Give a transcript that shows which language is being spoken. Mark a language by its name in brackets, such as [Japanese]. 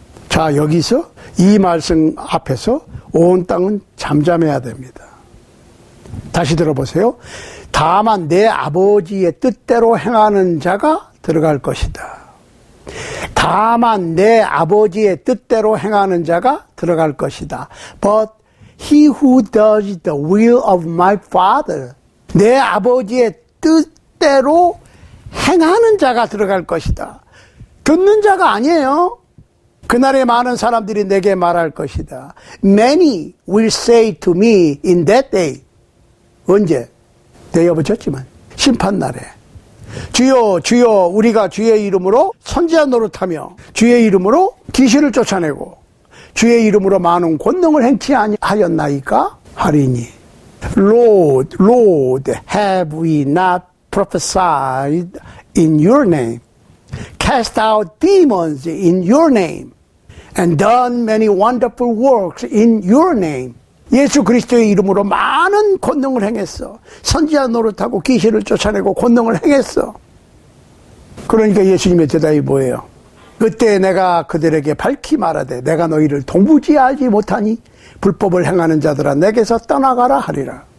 [Korean] 자, 여기서 이 말씀 앞에서 온 땅은 잠잠해야 됩니다. 다시 들어보세요. 다만 내 아버지의 뜻대로 행하는 자가 들어갈 것이다. 다만 내 아버지의 뜻대로 행하는 자가 들어갈 것이다. [English] But he who does the will of my father. [Korean] 내 아버지의 뜻대로 행하는 자가 들어갈 것이다. 듣는 자가 아니에요. 그날에 많은 사람들이 내게 말할 것이다. [English] Many will say to me in that day. [Korean] 언제? 내 엎어졌지만 심판날에. 주여 주여 우리가 주의 이름으로 선지자 노릇하며 주의 이름으로 귀신을 쫓아내고 주의 이름으로 많은 권능을 행치 아니하였나이까? 하리니. [English] Lord, Lord, have we not prophesied in your name, cast out demons in your name, and done many wonderful works in your name. [Korean] 예수 그리스도의 이름으로 많은 권능을 행했어. 선지자 노릇하고 귀신을 쫓아내고 권능을 행했어. 그러니까 예수님의 대답이 뭐예요? 그때 내가 그들에게 밝히 말하되 내가 너희를 도무지 알지 못하니 불법을 행하는 자들아 내게서 떠나가라 하리라.